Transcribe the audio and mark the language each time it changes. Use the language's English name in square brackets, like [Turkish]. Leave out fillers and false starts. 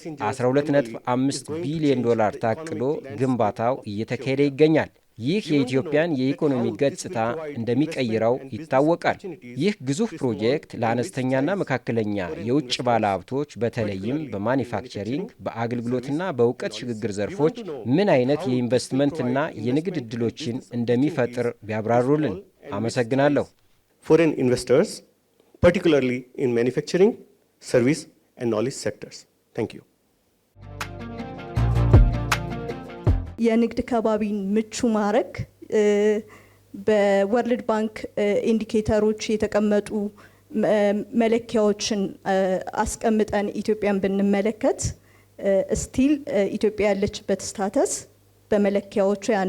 [Amharic] 12.5 ቢሊዮን ዶላር ታቅዶ ግንባታው እየተካሄደ ይገኛል። ይህ የኢትዮጵያን የኢኮኖሚ ገጽታ እንደሚቀይረው ይታወቃል። ይህ ግዙፍ ፕሮጀክት ለአነስተኛና መካከለኛ የውጭ ባለሀብቶች በተለይም በማኒፋክቸሪንግ፣ በአገልግሎትና በእውቀት ሽግግር ዘርፎች ምን አይነት የኢንቨስትመንትና የንግድ ዕድሎችን እንደሚፈጥር ቢያብራሩልን። አመሰግናለሁ። [English] Foreign investors, particularly in manufacturing, service and knowledge sectors. Thank you. [Amharic] የንግድ ከባቢን ምቹ ማድረግ በወርልድ ባንክ ኢንዲኬተሮች የተቀመጡ መለኪያዎችን አስቀምጠን ኢትዮጵያን ብንመለከት ስቲል ኢትዮጵያ ያለችበት ስታተስ በመለኪያዎቹ